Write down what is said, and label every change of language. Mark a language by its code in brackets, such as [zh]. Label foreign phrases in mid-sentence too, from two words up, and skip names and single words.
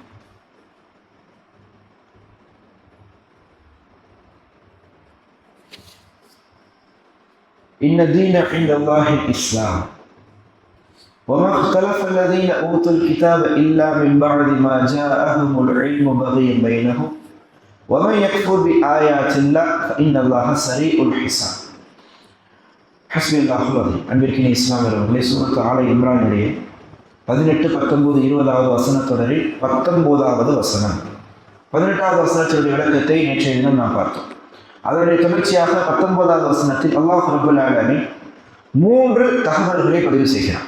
[ar] إن الدين عند الله الإسلام وما اختلف الذين أوتوا الكتاب إلا من بعد ما جاءهم العلم بغيا بينهم ومن يكفر بآيات الله فإن الله سريع الحساب. [ta] ஹஸ்பி அல்லாஹுல் அன்பிற்கினே இஸ்லாமியர்களே, சூரத் ஆல இம்ரானுடைய 18, 19, 20வது வசனத்தொடரில் 19வது வசனம் 18வது வசனத்தினுடைய விளக்கத்தை நேற்றைய தினம் நாம் பார்த்தோம். அதனுடைய தொடர்ச்சியாக 19வது வசனத்தில் [ar] الله رب العالمين [ta] 3 தகவல்களை பதிவு செய்கிறார்.